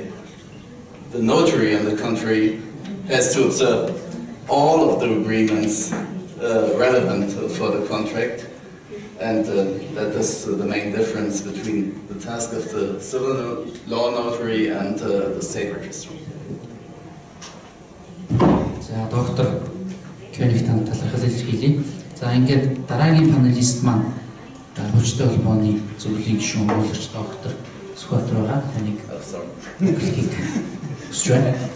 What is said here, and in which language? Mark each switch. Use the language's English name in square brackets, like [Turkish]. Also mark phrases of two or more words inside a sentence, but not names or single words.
[English] The notary, on the contrary, has to observe all of the agreements relevant for the contract, and that is the main difference between the task of the civil law notary and the state registrar. [Mongolian] За доктор Кёниг танд талархал илэрхийлье. За ингээд дараагийн панелист маань хүчтэй холбооны зөвлөлийн гишүүн уулагч доктор Сүхбаатар байгаа. Таныг хэлхийг хүсэж байна.